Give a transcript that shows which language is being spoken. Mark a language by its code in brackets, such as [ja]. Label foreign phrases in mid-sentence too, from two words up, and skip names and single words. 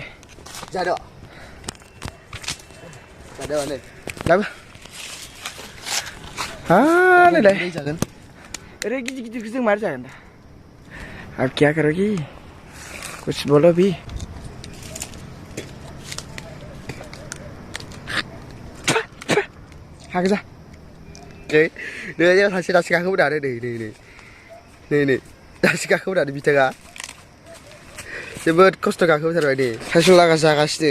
[brx] जादो जादो नै लाबो नैलाय जागोन अरे गिदिर गिदिरखौ जों मारै जागोन दा [hi] अब क्या करोगी कुछ बोलो भी [brx] हागो जा नै सासे दासि गाखोबो दानो नै दासि गाखोबो दानो बिथाङा जोबोद खस्थ' गाखोबोथारबाय दे साइकेल लागा जागासिनो